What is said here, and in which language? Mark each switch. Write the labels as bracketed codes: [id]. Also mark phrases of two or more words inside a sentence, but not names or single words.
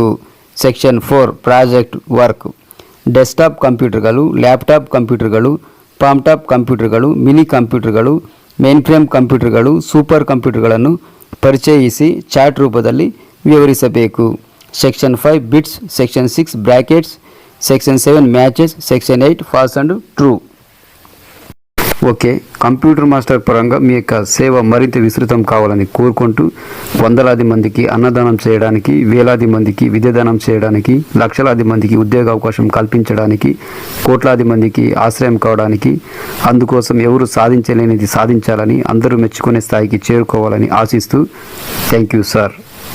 [en] Section 4 project work desktop [kn] ಕಂಪ್ಯೂಟರ್ಗಳು, ಲ್ಯಾಪ್ಟಾಪ್ ಕಂಪ್ಯೂಟರ್ಗಳು, [en] palm top [kn] ಕಂಪ್ಯೂಟರ್ಗಳು, ಮಿನಿ ಕಂಪ್ಯೂಟರ್ಗಳು, [en] main frame [kn] ಕಂಪ್ಯೂಟರ್ಗಳು, ಸೂಪರ್ ಕಂಪ್ಯೂಟರ್ಗಳನ್ನು ಪರಿಚಯಿಸಿ ಚಾರ್ಟ್ ರೂಪದಲ್ಲಿ ವಿವರಿಸಬೇಕು. [en] Section 5 bits, Section 6 brackets, section 7 matches, section 8 falls and true. [te] ఓకే, కంప్యూటర్ మాస్టర్ పరంగా మీ యొక్క సేవ మరింత విస్తృతం కావాలని కోరుకుంటూ వందలాది మందికి అన్నదానం చేయడానికి, వేలాది మందికి విద్యాదానం చేయడానికి, లక్షలాది మందికి ఉద్యోగ అవకాశం కల్పించడానికి, కోట్లాది మందికి ఆశ్రయం కావడానికి, అందుకోసం ఎవరు సాధించలేనిది సాధించాలని, అందరూ మెచ్చుకునే స్థాయికి చేరుకోవాలని ఆశిస్తూ [en] thank you sir.